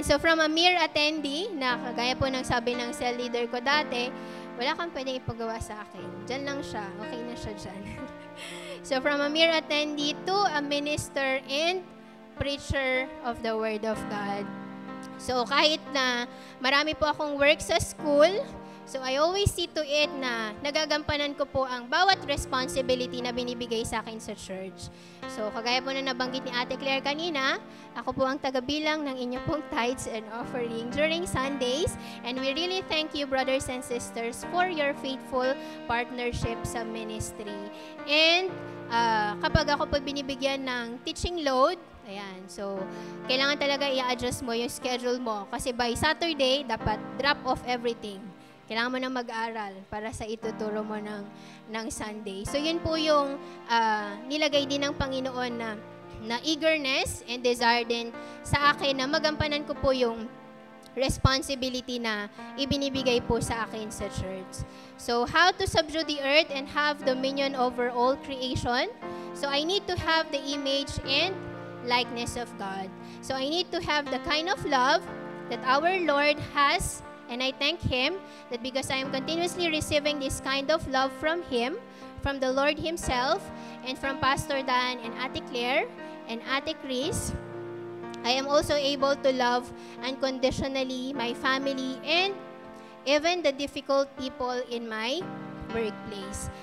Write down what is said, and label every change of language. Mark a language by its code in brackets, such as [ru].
[en] So from a mere attendee, [tl] na kagaya po ng sabi ng cell leader ko dati, wala kang pwedeng ipagawa sa akin. Diyan lang siya. Okay na siya dyan. [en] So from a mere attendee to a minister and preacher of the Word of God. [tl] So kahit na marami po akong work sa school, so [en] I always see to it [tl] na nagagampanan ko po ang bawat responsibility na binibigay sa akin sa church. So kagaya po na nabanggit ni Ate Claire kanina, ako po ang tagabilang ng inyo pong tithes and offering during Sundays. [en] And we really thank you, brothers and sisters, for your faithful partnership sa ministry. [tl] And kapag ako po binibigyan ng teaching load, ayan, so kailangan talaga i-adjust mo yung schedule mo. Kasi [en] by Saturday, [tl] dapat [en] drop off everything. [tl] Kailangan mo na mag-aral para sa ituturo mo ng Sunday. So yun po yung nilagay din ng Panginoon na [en] eagerness and desire [tl] din sa akin na magampanan ko po yung responsibility na ibinibigay po sa akin sa church. [en] So how to subdue the earth and have dominion over all creation? So I need to have the image and likeness of God. So I need to have the kind of love that our Lord has, and I thank Him that because I am continuously receiving this kind of love from Him, from the Lord Himself, and from Pastor Dan and Ate Claire and Ate Chris, I am also able to love unconditionally my family and even the difficult people in my workplace.